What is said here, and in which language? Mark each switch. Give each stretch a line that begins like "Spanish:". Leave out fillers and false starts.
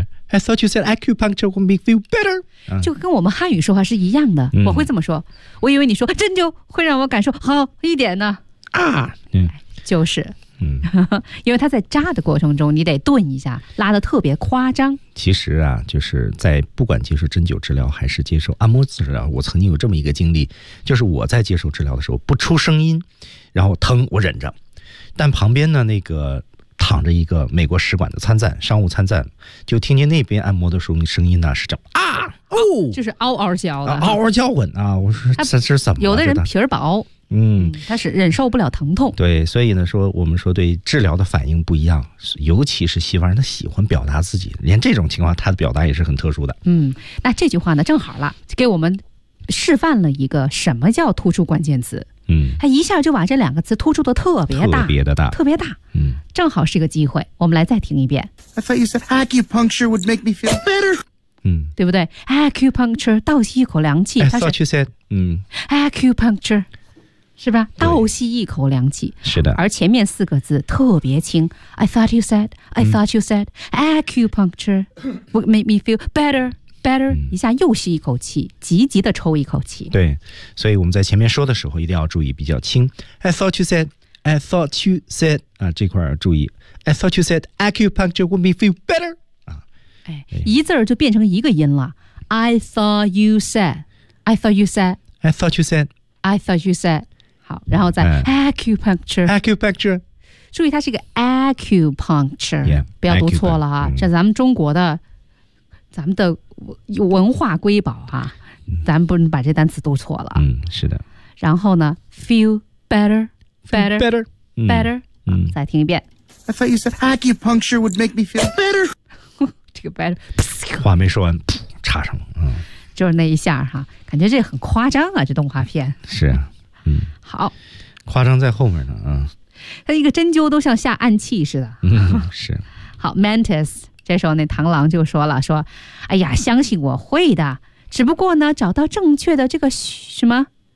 English: I thought you said acupuncture would make me feel better，
Chinese: 就跟我们汉语说话是一样的。我会这么说，我以为你说针灸会让我感受好一点呢。就是，因为他在扎的过程中，你得顿一下，拉得特别夸张。其实啊，就是在不管接受针灸治疗还是接受按摩治疗，我曾经有这么一个经历，就是我在接受治疗的时候不出声音，然后疼我忍着，但旁边呢那个。躺着一个美国使馆的参赞，商务参赞，就听见那边按摩的时候声音呢是这样就是嗷嗷叫的，嗷嗷叫唤啊！我说这是怎么？有的人皮儿薄，他是忍受不了疼痛。对，所以呢，说我们说对治疗的反应不一样，尤其是西方人，他喜欢表达自己，连这种情况他的表达也是很特殊的。那这句话呢，正好了，给我们示范了一个什么叫突出关键词。他一下就把这两个词突出的特别大，特别的大，特别大。正好是一个机会，我们来再听一遍。
English: I thought you said acupuncture would make me feel better。
Chinese: 对不对 ？Acupuncture， 倒吸一口凉气。
English: I thought you said，
Chinese: acupuncture， 是吧？倒吸一口凉气。是的。而前面四个字特别轻。
English: I thought you said， I thought you said acupuncture would make me feel better。
Chinese: Better， 一下又吸一口气，急急的抽一口气。对，所以我们在前面说的时候一定要注意比较轻。
English: I thought you said， I thought you said
Chinese: 啊，这块要注意。
English: I thought you said acupuncture would make me feel better 啊，
Chinese: 一字就变成一个音了。
English: I thought you said， I thought you said， I thought you said， I thought you said，
Chinese: 好，然后再
English: acupuncture， acupuncture。
Chinese: 注意，它是一个 acupuncture， yeah，不要读错了啊，这咱们中国的。咱们的文化瑰宝哈，咱不能把这单词读错了。是的。然后呢
English: ，feel better， better， better，
Chinese: better。 再听一遍。
English: I thought you said acupuncture would make me feel better。
Chinese: 这个 better，话没说完，插上了。就是那一下哈，感觉这很夸张啊，这动画片。是啊。好。夸张在后面呢他一个针灸都像下暗器似的。是。好 ，Mantis。这时候那螳螂就说了，说哎呀相信我会的，只不过呢找到正确的这个什么